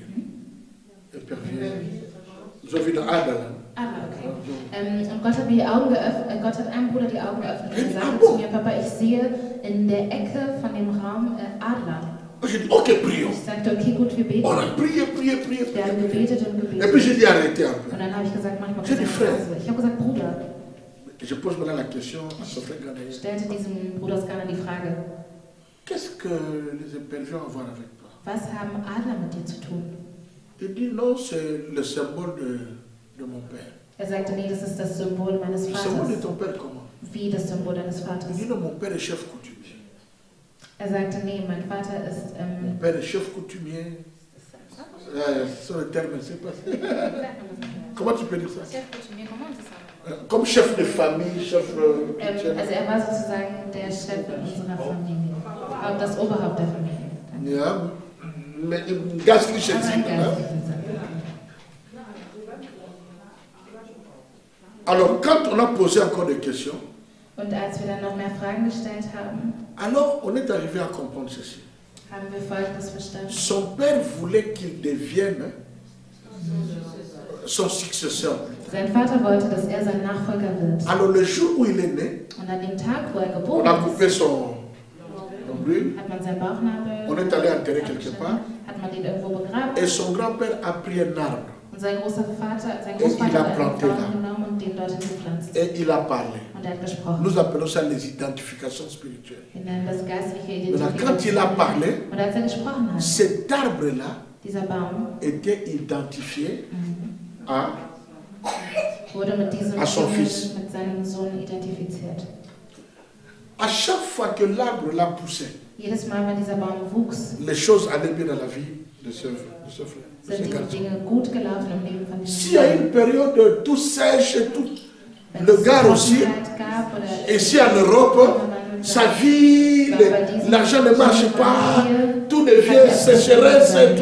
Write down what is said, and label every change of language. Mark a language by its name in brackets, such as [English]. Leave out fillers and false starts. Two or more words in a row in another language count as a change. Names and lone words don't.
[French] Éperviers. [German] So wie der Adler. okay. Und Gott hat mir die Augen geöffnet, Gott hat einem Bruder die Augen geöffnet und sagte zu mir, Papa, ich sehe in der Ecke von dem Raum Adler. [French] J'ai dit, ok, prions. [German] Ich sagte, okay, gut, wir beten. [French] On a prié. [German] Wir haben gebetet und [French] Et puis [German] gebetet. [French] j'ai dit, arrêtez un peu. [German] Und dann habe ich gesagt, manchmal [French] J'ai dit, frère. [German] Ich habe gesagt, Bruder, [French] Je pose maintenant la question à ce frère ghanéen. [German] stellte diesem Bruder aus Ghana die Frage, [French] Qu'est-ce que les éperviers ont à voir avec toi? [German] was haben Adler mit dir zu tun? [French] Il dit, non, c'est le symbole de mon père. [German] Er sagte, nee, das ist das Symbol meines [French] Le symbole de [German] Vaters. [French] ton père comment? [German] Wie das Symbol deines [French] Il [German] Vaters? [French] dit, non, mon père est chef coutumier. [German] Er sagte, nee, mein Vater ist, [French] Mon père est chef coutumier. Sur le terme, c'est pas ça. Comment tu peux dire ça? Comme chef de famille, chef chrétien. [German] also er war sozusagen der Chef in unserer Familie. Das Oberhaupt der Familie. Ja, mais geistliche Aber ein Sinn. Ne? geistlicher Sinn. [French] Alors, quand on a posé encore des questions, [German] Und als wir dann noch mehr Fragen gestellt haben, [French] alors on est arrivé à comprendre ceci. [German] haben wir Folgendes verstanden. [French] Son père voulait qu'il devienne son successeur. [German] Sein Vater wollte, dass er sein Nachfolger wird. [French] Alors le jour où il est né, [German] Und an dem Tag, wo er [French] on [German] geboren [French] a coupé [German] ist, [French] son nombril, [German] hat man seinen Bauchnabel [French] on est allé enterrer quelque part, [German] hat man den irgendwo begraben. [French] et son grand-père a pris un arbre [German] Und sein Großvater [French] il [German] hat [French] a [German] einen [French] planté [German] Baum [French] là. [German] genommen und den dorthin gepflanzt. [French] et il a parlé. [German] Und er hat gesprochen. [French] Nous appelons ça les identifications spirituelles. [German] Wir nennen das geistliche [French] Maintenant, quand il a [German] Identifikation. [French] parlé, [German] Und als er gesprochen hat, [French] cet arbre-là [German] dieser Baum [French] était identifié à [German] wurde mit diesem [French] À son [German] Engel, [French] fils. [German] mit seinem Sohn identifiziert. [French] chaque fois que l'arbre l'a poussé, [German] Jedes Mal, wenn dieser Baum wuchs, [French] les choses allaient bien dans la vie de ce frère, de ce [German] sind die [French] garçon. [German] Dinge gut gelaufen im Leben von [French] S'il y a [German] diesem [French] une période tout sèche, tout, [German] Wenn [French] le [German] es [French] gars aussi, [German] Trockenheit gab oder [French] ici en Europe, sa vie, l'argent ne marche pas, tout devient sécheresse, tout.